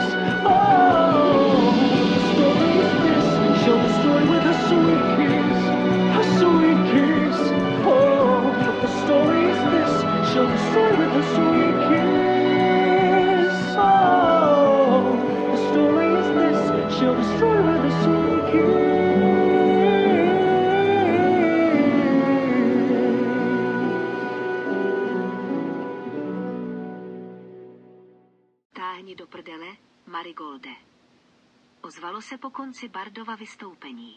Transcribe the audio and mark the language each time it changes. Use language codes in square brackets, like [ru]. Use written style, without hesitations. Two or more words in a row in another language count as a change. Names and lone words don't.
[en] Oh, the story is this, she'll destroy with her sweet kiss, her sweet kiss. Oh, but the story is this, she'll destroy with her sweet kiss. Oh, the story is this, she'll destroy with her sweet kiss. [cs] Táhni do prdele, Marigolde. Ozvalo se po konci Bardova vystoupení.